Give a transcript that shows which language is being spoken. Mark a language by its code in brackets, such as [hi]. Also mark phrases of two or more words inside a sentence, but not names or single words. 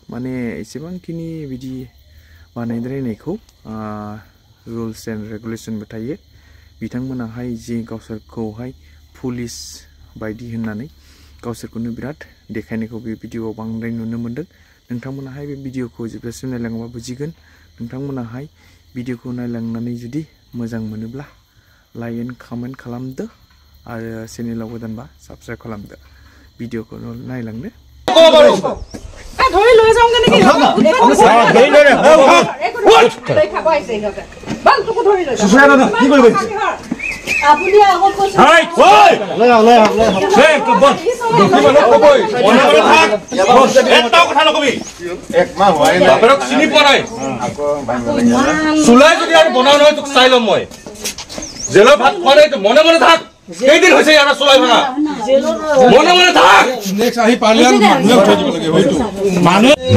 [brx] माने एसेबांखिनि बिदि बानायद्रायनायखौ [en] rules and regulationbo [brx] थायो बिथांमोनाहाय जे गावसोरखौहाय पुलिस बायदि होननानै गावसोरखौनो बिराद देखायनायखौ बे भिडिअआव बांद्राय नुनो मोनदों नोंथांमोनाहाय बे भिडिअखौ जोबजासिम नायलाङोबा बुजिगोन नोंथांमोनाहाय भिडिअखौ नायलांनानै जुदि मोजां मोनोब्ला [en] like and comment [brx] खालामदो आरो चेनेलाव गोदानबा साबस्क्राइब खालामदो भिडिअखौ नायलांदो [as] ধৰি লৈ যাওঁ কেনেকে বালটোকো ধৰি লৈ সুসয়া দাদা কি কৰিব আপুনি আগত কৈছে হাই সেই বল দেখিবলে কবই মনে থাক এটাও কথা নকবি এক মাহ হোৱাই নাই বাপৰক চিনি পোৱা নাই আকৌ চুলাই যদি আৰু বনাও নহয় তোক চাই লম মই জেলৰ ভাত খোৱা নাই মনে থাক কেইদিন হৈছে ইয়াৰ চুলাই ভাঙা মনে থাক নেক্সট আহি পালে আৰু মানুহে উঠাই দিব লাগে হয়তো মানুহ